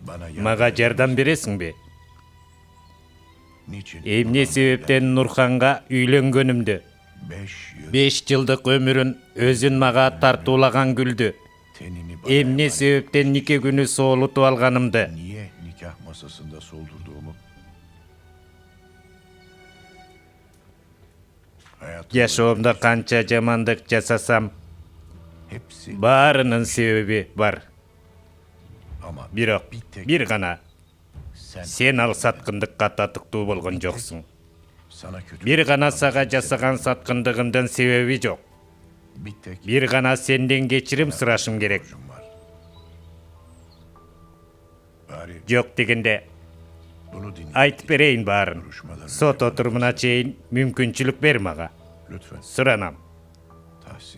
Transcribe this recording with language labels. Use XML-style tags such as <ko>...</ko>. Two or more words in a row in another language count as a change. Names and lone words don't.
<ky>Maga жардам бересиңби? Эмне себептен Нурханга үйлөнгөнүмдү, 5 жылдык өмүрүн өзүн мага тартуулаган күлдү. Эмне себептен нике күнү соолутуп алганымды,</ky> <tr>Niye nikah masasında soldurduğumu?</tr> <ky>жашоомдо канча жамандык жасасам,</ky> <tr>Hepsi</tr> <ky>баарынын себеби бар.</ky> <tr>ama</tr> <ky>Бирок бир гана сен ал саткындыкка татыктуу болгон жоксуң.</ky> <tr>sana kötü</tr> <ky>Бир гана сага жасаган саткындыгымдын себеби жок.</ky> <tr>bir tek</tr> <ky>Бир гана сенден кечирим сурашым керек.</ky> <tr>var. Bari</tr> <ky>Жок дегенде</ky> <tr>bunu dinle.</tr> <ky>айтып берейин баарын. Сот отурумуна чейин мүмкүнчүлүк бер мага.</ky> <tr>Lütfen</tr> <ky>Суранам, Tahsin.</ky>